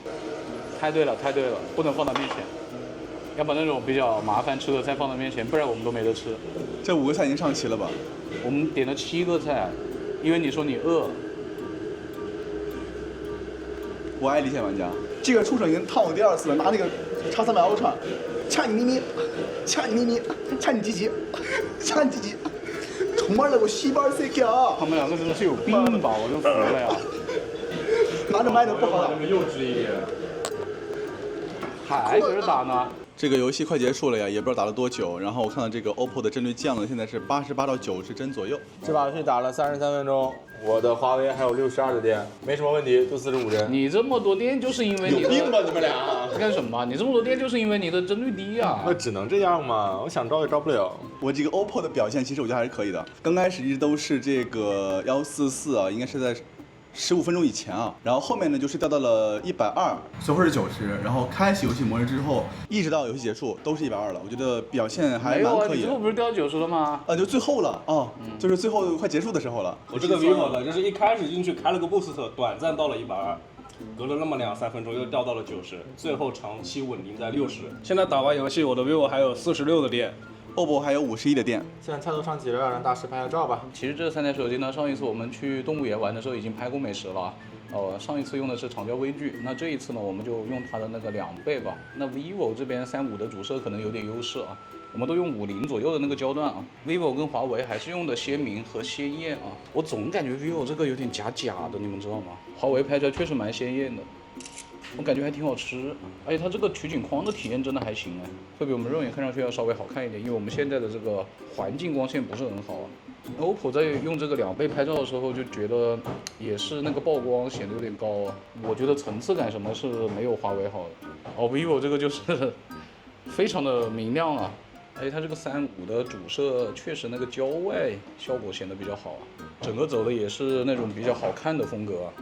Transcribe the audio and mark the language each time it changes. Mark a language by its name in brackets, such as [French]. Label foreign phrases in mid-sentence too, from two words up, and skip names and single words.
[Chinese] 太對了，不能放到面前，要把那種比較麻煩吃的菜放到面前，不然我們都沒得吃。這5個菜已經上齊了吧？我們點了7個菜，因為你說你餓。我愛離線玩家，這個畜生已經燙我第2次了，拿那個 X300 Ultra，掐你咪咪，掐你雞雞，充滿了個西巴塞克啊！他們兩個真的是有病吧？我就服了呀！拿着麥都不好打。那麼幼稚一點。還搁這打呢？這個遊戲快結束了呀，也不知道打了多久。然後我看到這個 OPPO 的幀率降了，現在是88到90幀左右。這把遊戲打了33分鐘，我的華為還有62的電，沒什麼問題，就45幀。你這麼多電就是因為你有病吧你們倆？幹什麼？你這麼多電就是因為你的幀率低啊。那只能這樣嘛，我想招也招不了。我這個 OPPO 的表現其實我覺得還是可以的。剛開始一直都是這個144啊，應該是在15分鐘以前啊，然後後面呢就是掉到了120，隨後是90，然後開啟遊戲模式之後，一直到遊戲結束都是120了，我覺得表現還蠻可以的。沒有啊，你最後不是掉90了嗎？就最後了哦，就是最後快結束的時候了。我這個 vivo 呢，就是一開始進去開了個 boost，短暫到了120，隔了那麼2-3分鐘又掉到了90，最後長期穩定在60。現在打完遊戲，我的 vivo 還有46的電。 OPPO 還有51的電。現在菜都上齊了，讓大師拍個照吧。其實這3台手機呢，上一次我們去動物園玩的時候已經拍過美食了。上一次用的是長焦微距，那這一次呢，我們就用它的那個2倍吧。那 vivo 這邊35的主攝可能有點優勢啊，我們都用50左右的那個焦段啊。vivo 跟華為還是用的鮮明和鮮豔啊。我總感覺 vivo 這個有點假的，你們知道嗎？華為拍出來確實蠻鮮豔的。我感覺還挺好吃，而且它這個取景框的體驗真的還行哎，會比我們肉眼看上去要稍微好看一點，因為我們現在的這個環境光線不是很好啊。OPPO 在用這個2倍拍照的時候就覺得也是那個曝光顯得有點高啊，我覺得層次感什麼是沒有華為好的。vivo 這個就是非常的明亮啊，而且它這個35的主攝確實那個焦外效果顯得比較好啊，整個走的也是那種比較好看的風格啊。